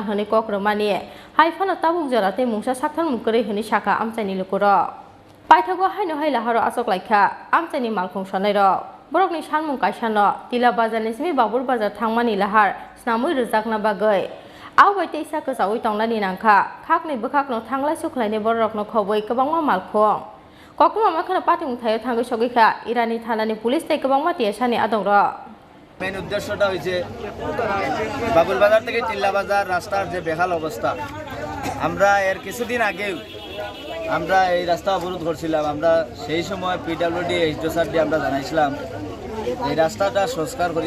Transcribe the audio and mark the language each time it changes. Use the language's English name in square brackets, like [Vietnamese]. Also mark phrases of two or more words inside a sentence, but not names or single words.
[Kok Borok] honi kokromani haifano tabuk jorate mungsa sakthar mukore honi saka amchani lukuro paithago haino haila haro asok laikha amchani malkhung sonairok borokni sanmung kaisano tila bazarni simi babul bazar thangmani lahar snamoi rjakna bagai awbai teisa kesawi tongnani nangkha khakni bakhakno thanglai suklaini borokno khoboi kwbangma malkhung koktuma makhano patimung thayo thangoi sogekha irani thanani police tei kwbangma tiasani adongro [Bangla] মেন উদ্দেশ্যটা হয়েছে বাবুল বাজার থেকে টিল্লা বাজার রাস্তার যে বেহাল অবস্থা আমরা এর কিছুদিন আগেও আমরা এই রাস্তা অবরোধ করছিলাম আমরা সেই সময় PWD এইচডিও স্যার দিয়ে আমরা জানাইছিলাম এই রাস্তাটা সংস্কার করিয়া